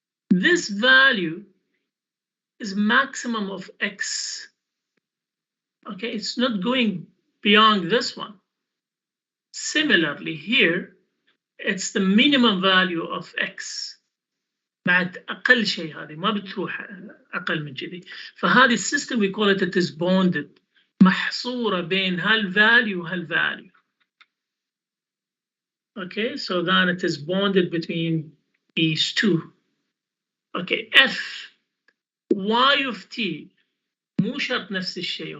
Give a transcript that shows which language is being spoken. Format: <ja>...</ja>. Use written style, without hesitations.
<en>This value is maximum of x. Okay, it's not going beyond this one. Similarly here, it's the minimum value of x.</en> <ar>بعد أقل شيء هذه ما بتروح أقل من كذي. فهذه السيستم</ar> <en>we call it is bonded,</en> <ar>محصورة بين هالvalue وهالvalue.</ar> <en>Okay, so then it is bonded between these two. Okay, f y of t</en> <ar>مو شرط نفس الشيء.</ar>